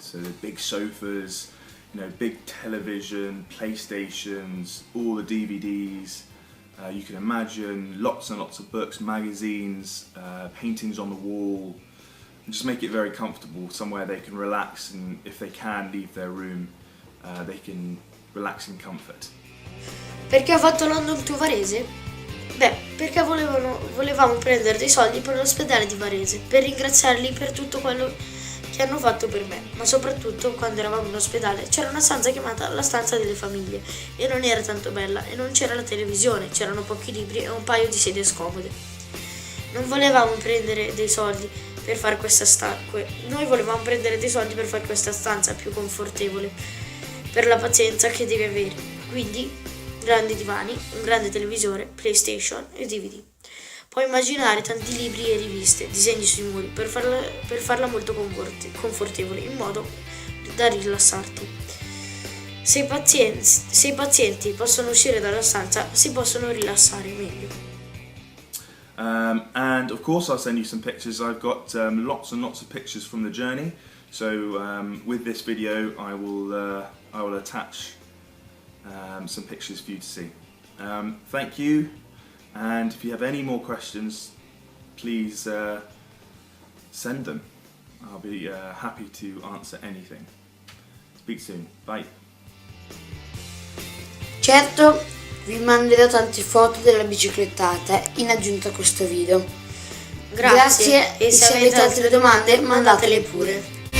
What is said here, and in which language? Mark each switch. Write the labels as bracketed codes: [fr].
[en] So the big sofas, big television, PlayStations, all the DVDs, you can imagine lots and lots of books, magazines, paintings on the wall, and just make it very comfortable, somewhere they can relax, and if they can leave their room, they can relax in comfort. [it] Perché ho fatto London to Varese? Perché volevamo prendere dei soldi per l'ospedale di Varese, per ringraziarli per tutto quello che hanno fatto per me, ma soprattutto quando eravamo in ospedale c'era una stanza chiamata la stanza delle famiglie e non era tanto bella e non c'era la televisione, c'erano pochi libri e un paio di sedie scomode. Non volevamo prendere dei soldi per fare questa noi volevamo prendere dei soldi per fare questa stanza più confortevole per la pazienza che devi avere, quindi grandi divani, un grande televisore, PlayStation e DVD. Puoi immaginare tanti libri e riviste, disegni sui muri per farla molto confortevole, in modo da rilassarti. Se i pazienti possono uscire dalla stanza, si possono rilassare meglio. [en] And of course I'll send you some pictures. I've got lots and lots of pictures from the journey. So with this video I will attach some pictures for you to see. Thank you. And if you have any more questions, please send them. I'll be happy to answer anything. Speak soon. Bye. [it] Certo, vi manderò tante foto della biciclettata in aggiunta a questo video. Grazie e se avete altre domande mandatele pure.